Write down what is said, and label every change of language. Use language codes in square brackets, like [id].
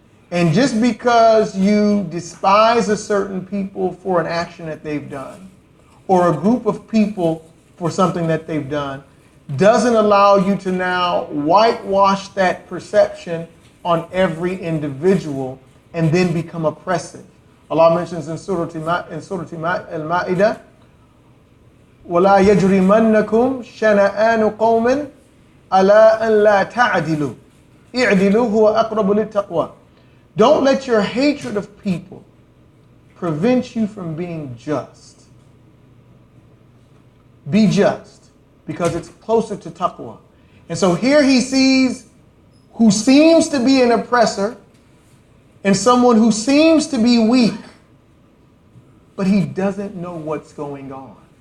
[en] And just because you despise a certain people for an action that they've done, or a group of people for something that they've done, doesn't allow you to now whitewash that perception on every individual and then become oppressive. Allah mentions in Surah Al-Ma'idah, [ar] وَلَا يَجْرِمَنَّكُمْ شَنَآنُ قَوْمٍ أَلَا أَنْ لَا تَعْدِلُوا اِعْدِلُوا هُوَ أَقْرَبُ لِلتَّقْوَى. [en] Don't let your hatred of people prevent you from being just. Be just, because it's closer to taqwa. And so here he sees who seems to be an oppressor and someone who seems to be weak, but he doesn't know what's going on.